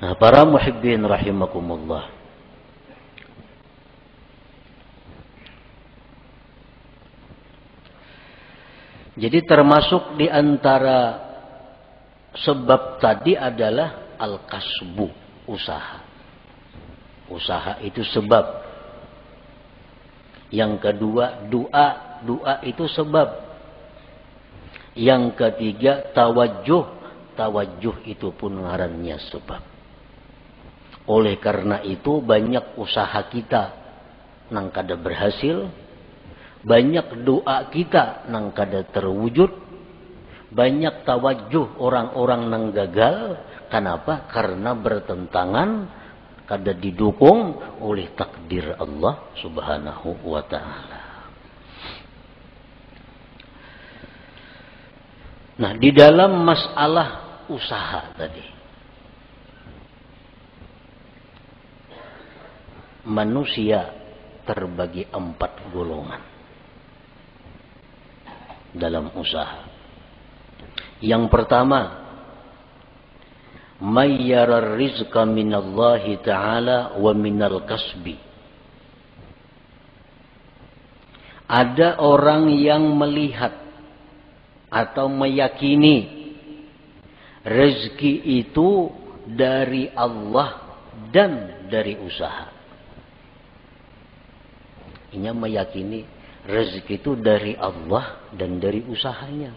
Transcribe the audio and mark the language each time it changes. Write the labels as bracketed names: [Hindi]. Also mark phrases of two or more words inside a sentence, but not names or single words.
[Indonesian] Nah, para muhibbin rahimakumullah. Jadi termasuk di antara sebab tadi adalah al-kasbu, usaha. Usaha itu sebab. Yang kedua, doa itu sebab. Yang ketiga, tawajuh itu pun ngarannya sebab. Oleh karena itu banyak usaha kita [Banjar] nang kada [Indonesian] berhasil, banyak doa kita [Banjar] nang kada [Indonesian] terwujud, banyak tawajuh orang-orang nang gagal. Kenapa? Karena bertentangan, kada didukung oleh takdir Allah [Arabic] سبحانه وتعالى. [Indonesian] Nah, di dalam masalah usaha tadi, manusia terbagi 4 golongan dalam usaha. Yang pertama, [Arabic] من يرى رزقا من الله تعالى ومن الكسب. [Indonesian] Ada orang yang melihat atau meyakini rezeki itu dari Allah dan dari usaha. Ini meyakini rezeki itu dari Allah dan dari usahanya.